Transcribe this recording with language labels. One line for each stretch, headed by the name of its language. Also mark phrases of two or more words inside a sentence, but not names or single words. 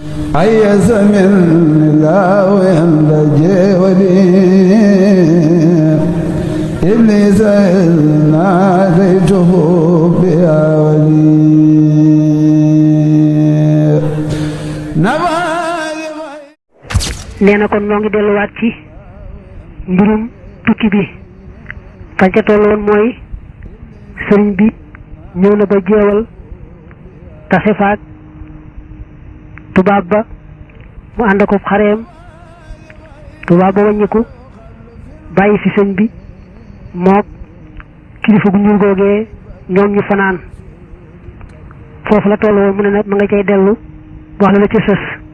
Arabic: أيس من الله ينتجي ولي إبليس إذ ناديته بيا ولي
Wolof: nee na kon noo ngi delluwaat ci mbirum tukki bi fañ ca tolloon mooy sëriñ bi ñëw na ba jeewal tase faak tubaab ba mu ànd ko xareem tubaab ba wàññiku bàyyi fi sëñ bi mook kilifa gu ñuul googee ñoom ñu fanaan foofu la tolloo mu ne nag ma nga cay dellu wax la la ca sës